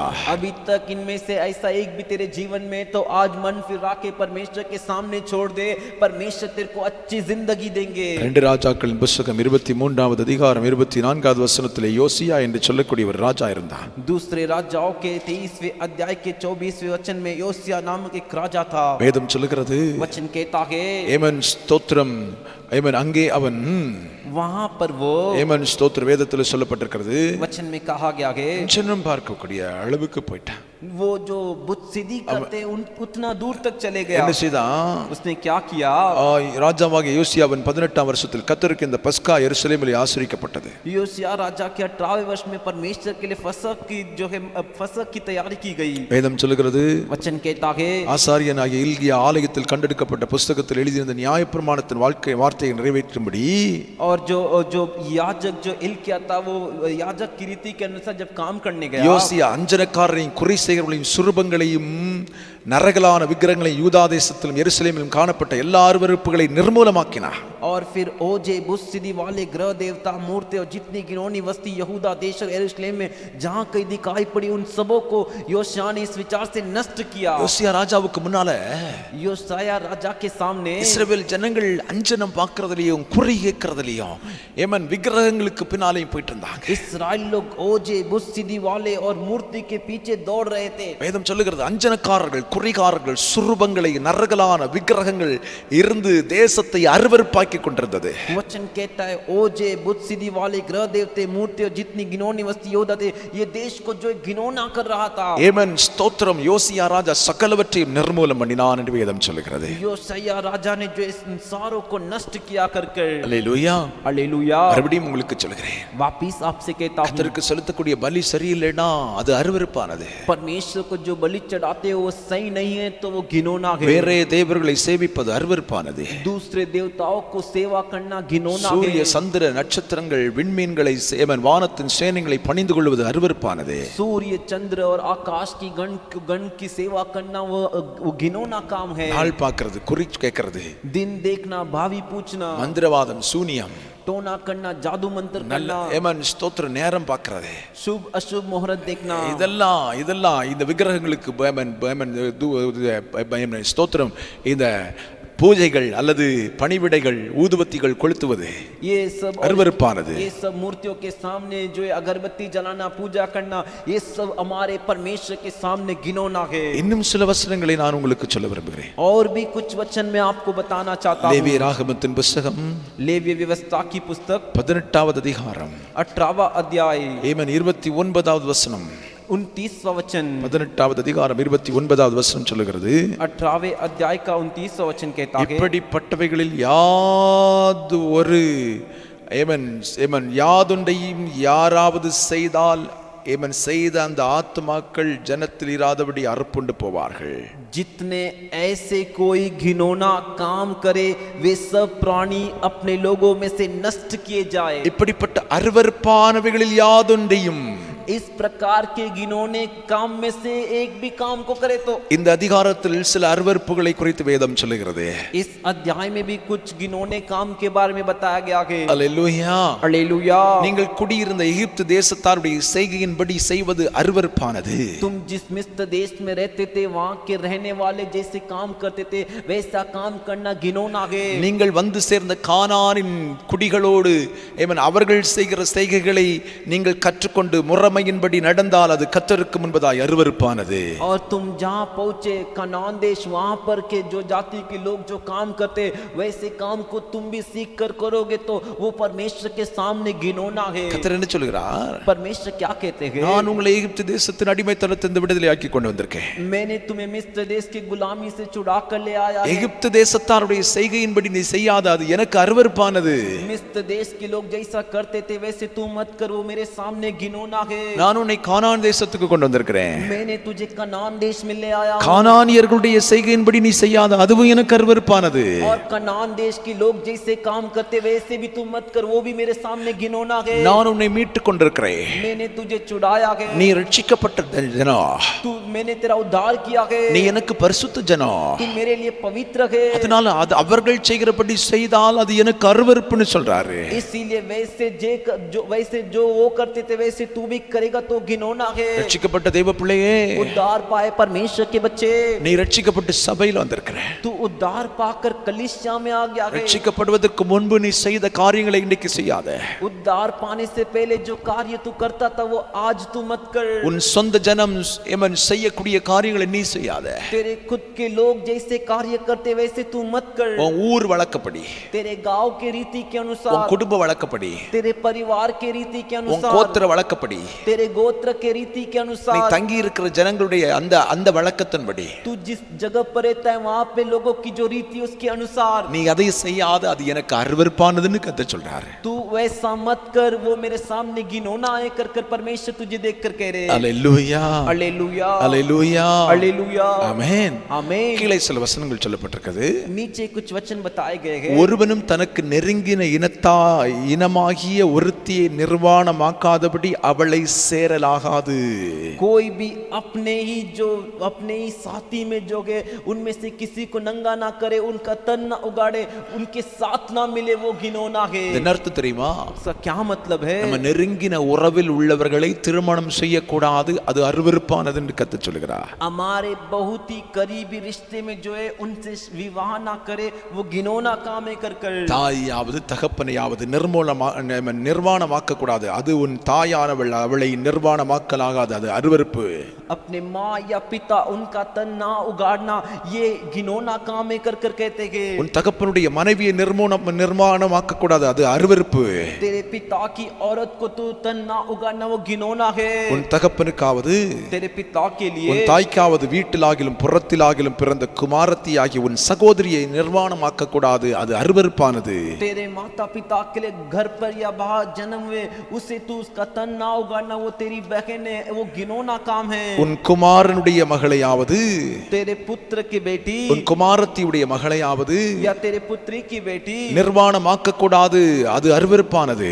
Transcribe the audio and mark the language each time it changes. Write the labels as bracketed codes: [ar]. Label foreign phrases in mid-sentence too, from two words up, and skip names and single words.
[hi] अभी तक इनमें से ऐसा एक भी तेरे जीवन में तो आज मन फिरा के परमेश्वर के सामने छोड़ दे, परमेश्वर तेरे को अच्छी जिंदगी देंगे. [ta] 2 ராஜாக்களின் புத்தகம் 23வது அதிகாரம் 24வது வசனத்திலே யோசியா என்று சொல்லக்கூடிய ஒரு ராஜா இருந்தான். [hi] दूसरे राजाओं के 23वें अध्याय के 24वें वचन में योसिया नामक एक राजा था. [ta] வேதம் சொல்லுகிறது, [hi] वचन कहता है, [ta] ஏமன் ஸ்தோத்திரம், ஏமன் அங்கே அவன் [hi] वहां पर वो [ta] ஏமன் ஸ்தோத்திர வேதத்தில் சொல்லப்பட்டிருக்கிறது, [hi] वचन में कहा गया है [ta] அஞ்சனம் பார்க்கக்கூடிய அளவுக்கு போயிட்டான். [hi] वो जो बुत सिद्धि करते उतना दूर तक चले गया. [ta] என்ன செய்தான்? [hi] उसने क्या किया? [ta] ராஜாவாகிய யோசியாவின் 18ஆம் வருஷத்தில் கர்த்தருக்கு இந்த பஸ்கா எருசலேமிலே ஆசரிக்கப்பட்டது. [hi] योसिया राजा के 18वें वर्ष में परमेश्वर के लिए फसह की जो है फसह की तैयारी की गई. [ta] வேதம் சொல்லுகிறது, [hi] वचन कहता है, [ta] ஆசாரியனாகிய இல்கியா ஆலயத்தில் கண்டெடுக்கப்பட்ட புஸ்தகத்தில் எழுதியிருந்த நியாயப்பிரமாணத்தின் வார்த்தையை நிறைவேற்றும்படி, [hi] और जो याजक जो इल्किया था वो याजक की रीति के अनुसार जब काम करने गया, [ta] யோசியா அஞ்சனக்காரரையும் குறி செய்கிறவர்களையும் சுரூபங்களையும் நரகலான விக்கிரகங்களையும் யூதா தேசத்திலும் எருசலேமிலும் காணப்பட்ட எல்லா அருவருப்புகளை நிர்மூலமாக்கினார். [hi] और फिर ओजे बुत सिद्धि वाले ग्रह देवता मूर्ति और जितनी घिनौनी वस्ती यहूदा देश और यरूशलेम में जहां कहीं दिखाई पड़ी उन सबों को योशिया ने इस विचार से नष्ट किया. [ta] யோசியா ராஜாவுக்கு முன்னால [hi] योशिया राजा के सामने [ta] இஸ்ரவேல் ஜனங்கள் அஞ்சனம் பார்க்கிறதுலயும் குறி கேட்கிறதுலயும் ஏமன் விக்கிரகங்களுக்கு பின்னாலேயும் போயிட்டு இருந்தாங்க. [hi] इस्राएल लोग ओजे बुत सिद्धि वाले और मूर्ति के पीछे दौड़ रहे थे. [ta] வேதம் சொல்லுகிறது, அஞ்சனக்காரர்கள் குறிகாரர்கள், சுரூபங்களை, நரகலான விக்கிரகங்கள் இருந்து தேசத்தை அருவருப்பாக்கி கொண்டிருந்தது. [hi] वचन कहता है ओजे बुत सिद्धि वाले ग्रह देवते मूर्तियों जितनी घिनौनी वस्तु योद्धा थे ये देश को जो घिनौना कर रहा था. [ta] ஏமன் ஸ்தோத்திரம். யோசியா ராஜா சகலவற்றையும் நிர்மூலம் பண்ணினான் என்று வேதம் சொல்லுகிறது. [hi] योशिया राजा ने जो इस संसारों को नष्ट किया करके. [ta] அல்லேலூயா, [hi] हालेलुया. [ta] மறுபடியும் உங்களுக்கு சொல்கிறேன், [hi] वापिस आपसे कहता हूं [ta] கர்த்தருக்கு செலுத்தக்கூடிய பலி சரியில்லைனா அது அருவருப்பானது. [hi] परमेश्वर को जो बलि चढ़ाते हो वो सही नहीं है तो वो घिनौना है. [ta] வேறே தேவர்களை சேவிப்பது அருவருப்பானது. [hi] दूसरे देवताओं को सेवा करना घिनौना है. [ta] சூரிய சந்திர நட்சத்திரங்கள் விண்மீன்களை சேவன் வானத்தின் சேனைகளை பணிந்து கொள்வது அருவருப்பானது. [hi] सूर्य चंद्र और आकाश की गण की सेवा करना वो घिनौना काम है. [ta] நாள் பார்க்கிறது, குறி கேட்கிறது, [hi] दिन देखना, भावी पूछना, [ta] மந்திரவாதம், சூனியம், [hi] टोना करना, जादू मंत्र [ta] நல்ல [hi] करना, [ta] ஏமன் ஸ்தோத்திர நேரம் பார்க்கிறது, [hi] शुभ अशुभ मुहूर्त देखना, [ta] இதெல்லாம் இந்த விக்கிரகங்களுக்கு ஸ்தோத்திரம், இந்த பூஜைகள் அல்லது பணிவிடைகள், ஊதுபத்திகள் கொளுத்துவது [hi] ये सब [ta] அருவருப்பானது. [hi] ये सब मूर्तियों के सामने जो अगरबत्ती जलाना, पूजा करना, ये सब हमारे परमेश्वर के सामने घिनौना है. [ta] இன்னும் சில வசனங்களை நான் உங்களுக்கு சொல்ல விரும்புகிறேன். [hi] और भी कुछ वचन मैं आपको बताना चाहता हूँ. [ta] லேவிய ராகமத்தின் புத்தகம் [hi] लेवीय व्यवस्था की पुस्तक [ta] 18வது அதிகாரம் [hi] 18वां अध्याय [ta] ஏமன் 29வது வசனம். [hi] 29वां वचन. [ta] 18வது அதிகாரம் 29வது வசனம் சொல்லுகிறது, [hi] 18वें अध्याय का 29वां वचन कहता है, [ta] இப்படிப்பட்டவைகளில் யாது ஒரு யாதொன்றையும் யாராவது செய்தால் செய்த அந்த ஆத்துமாக்கள் ஜனத்தில் இராதபடி அறுப்புண்டு போவார்கள். [hi] जितने ऐसे कोई घिनौना काम करे वे सब प्राणी अपने लोगों में से नष्ट किए जाए. [ta] இப்படிப்பட்ட அருவருப்பானவைகளில் யாதொன்றையும், [hi] इस प्रकार के घिनौने काम में से एक भी काम को करे तो. [ta] இந்த அதிகாரத்தில் சில அருவருப்புகளை குறித்து வேதம் சொல்லுகிறது. [hi] इस अध्याय में भी कुछ घिनौने काम के बारे में बताया गया है. [ta] அல்லேலூயா, [hi] हालेलुया. [ta] நீங்கள் குடியிருந்த எகிப்து தேசத்தாருடைய செய்கையின்படி செய்வது அருவருப்பானது. [hi] तुम जिस मिस्र देश में रहते थे वहां के रहने वाले जैसे काम करते थे वैसा काम करना घिनौना है. [ta] நீங்கள் வந்து சேர்ந்த கானானின் குடிகளோடு அவர்கள் செய்கிற செய்கைகளை நீங்கள் கற்றுக்கொண்டு முறைமையின்படி நடந்தால் அது கர்த்தருக்கு முன்பதாய் அருவருப்பானது. [hi] और तुम जहां पहुंचे कनान देश वहां पर के जो जाति के लोग जो काम करते वैसे काम को तुम भी सीख कर करोगे तो वो परमेश्वर के सामने घिनौना है. [ta] கர்த்தர் என்ன சொல்கிறார்? [hi] परमेश्वर क्या कहते हैं? [ta] நான் உங்களை எகிப்து தேசத்தின் அடிமைத்தனத்திலிருந்து விடுதலையாக்கி கொண்டு வந்திருக்கேன். [hi] मैंने तुम्हें मिस्र देश की गुलामी से छुड़ा कर ले आया. [ta] எகிப்து தேசத்தாருடைய செய்கையின்படி நீ செய்யாத அது எனக்கு அருவருப்பானது. [hi] मिस्र देश के लोग जैसा करते थे वैसे तू मत कर, वो मेरे सामने घिनौना है. [ta] நான் உன்னை கானான் தேசத்துக்கு கொண்டு வந்திருக்கிறேன். [hi] मैंने तुझे कनान देश में ले आया. [ta] கானானியர்களுடைய செய்கையின்படி நீ செய்யாத அதுவும் எனக்கு அருவருப்பானது. [hi] और कनान देश के लोग जैसे काम करते वैसे भी तू मत कर, वो भी मेरे सामने घिनौना है. [ta] நான் உன்னை மீட்டுக் கொண்டிருக்கிறேன். [hi] मैंने तुझे छुड़ाया है. [ta] நீ ரட்சிக்கப்பட்ட ஜனம். [hi] तू मैंने तेरा उद्धार किया है. [ta] நீ எனக்கு பரிசுத்த ஜனம். [hi] तू मेरे लिए पवित्र है. [ta] அதனால அது அவர்கள் செய்கிறபடி செய்தால் அது எனக்கு அருவருப்புன்னு சொல்றாரு. [hi] इसीलिए वैसे जो वो करते थे वैसे तू भी करेगा तो घिनौना है. [ta] ரட்சிக்கப்பட்ட தேவ பிள்ளையே, [hi] उद्धार पाए परमेश्वर के बच्चे, [ta] நீ ரட்சிக்கப்பட்டு சபையில வந்திருக்கிற. [hi] तू उद्धार पाकर कलीसिया में आ गया है. [ta] ரட்சிக்கப்படுவதற்கு முன்பு நீ செய்த காரியங்களை இன்னைக்கு செய்யாத. [hi] उद्धार पाने से पहले जो कार्य तू करता था वो आज तू मत कर. [ta] உன் சொந்த ஜனம் செய்யக்கூடிய காரியங்களை நீ செய்யாத. [hi] तेरे खुद के लोग जैसे कार्य करते वैसे तू मत कर. [ta] உன் ஊர் வழக்கப்படி, [hi] तेरे गांव के रीति के [ta] உன் [hi] अनुसार, [ta] குடும்ப வழக்கப்படி, [hi] तेरे परिवार के रीति के [ta] உன் [hi] अनुसार, [ta] கோத்திர வழக்கப்படி, [hi] तेरे गोत्र के रीति के [ta] நீ [hi] अनुसार, [ta] தங்கி இருக்கிற ஜனங்களுடைய அந்த வழக்கத்தின்படி [hi] तू जिस जगह पर रहता है वहां पे लोगों की जो रीति उसके अनुसार [ta] நீ அதை செய்யாத அது எனக்கு அருவருப்பானதுன்னு கர்த்தர் சொல்றாரு. [hi] तू वैसा मत कर, वो मेरे सामने घिनौना है कर परमेश्वर तुझे देख कर कह रहे हैं. [ta] அல்லேலூயா, [hi] हालेलुया, [ta] அல்லேலூயா, [hi] हालेलुया, [ta] ஆமென். [hi] आमीन. [ta] கீழே சில வசனங்கள் சொல்லப்பட்டிருக்கிறது. [hi] नीचे कुछ वचन बताए गए हैं. [ta] ஒருவனும் தனக்கு நெருங்கின இனமாகிய ஒருத்தியை நிர்வாணமாக்காதபடி அவளை சேரலாகாது. [hi] कोई भी अपने ही साथी में जो है उनमें से किसी को नंगा ना करे, उनका तन ना उगाड़े, उनके साथ ना मिले, वो घिनौना है. [ta] என்ன அர்த்தம் தெரியுமா? [hi] इसका क्या मतलब है? [ta] நம்ம நெருங்கின உறவில் உள்ளவர்களை திருமணம் செய்யக்கூடாது, அது அருவருப்பானது என்று கர்த்தர் சொல்கிறார். [hi] हमारे बहुत ही करीबी रिश्ते में जो है उनसे विवाह ना करे, वो घिनौना काम है कर. [ta] தாயாவது தகப்பனையாவது நிர்வாணமாக்க கூடாது, அது உன் தாயானவள், அவள் அவளை நிர்வாணமாக்கலாகாது, அது அருவருப்பு. [hi] अपने माँ या पिता उनका तन ना उगाड़ना ये घिनौना काम है कर कर कहते हैं। [ta] உன் தகப்பனுடைய மனைவியை நிர்வாணமாக்க கூடாது, அது அருவருப்பு. [hi] तेरे पिता की औरत को तू तन ना उगाड़ना वो घिनौना है। [ta] உன் தகப்பனுக்காவது [hi] तेरे पिता के लिए [ta] உன் தாய்க்காவது வீட்டிலாகிலும் புறத்திலாகிலும் பிறந்த குமாரத்தியாகிய உன் சகோதரியை நிர்வாணமாக்க கூடாது, அது அருவருப்பானது. [hi] तेरे माता पिता के लिए घर पर या बाहर जन्म हुए उसे तू उसका तन ना उगाड़ना वो तेरी बहन है, वो घिनौना काम है। [ta] உன் குமாரனுடைய மகளையாவது [hi] तेरे पुत्र की बेटी [ta] உன் குமாரத்தியுடைய மகளையாவது [hi] या तेरे पुत्री की बेटी [ta] நிர்வாணமாக்க கூடாது, அது அருவருப்பானது.